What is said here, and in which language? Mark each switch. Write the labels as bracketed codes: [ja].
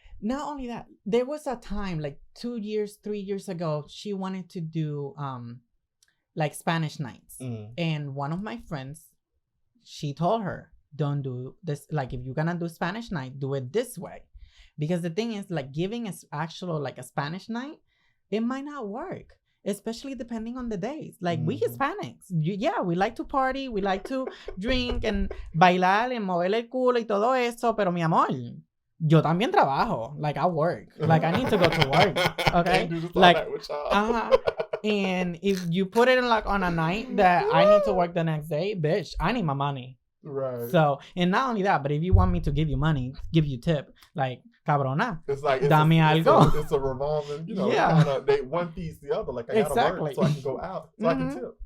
[en] not only that, there was a time like 3 years ago, she wanted to do like Spanish nights, and one of my friends, she told her, don't do this. Like, if you're gonna do Spanish night, do it this way. Because the thing is, like, giving a actual, like, a Spanish night, it might not work. Especially depending on the days. Like, we Hispanics, we like to party, we like to drink and [es] bailar [en] and [es] mover el culo y todo eso, pero mi amor, yo también trabajo. [en] Like, I work. Like, I need to go to work. Okay? Like, and if you put it in, like, on a night that I need to work the next day, bitch, I need my money. Right. So, and not only that, but if you want me to give you money, give you tip, like, cabrona, it's like [es] dame algo. [en] It's a revolving, kind of, they one feeds the other. Like, I gotta work so I can go out, so I can tip.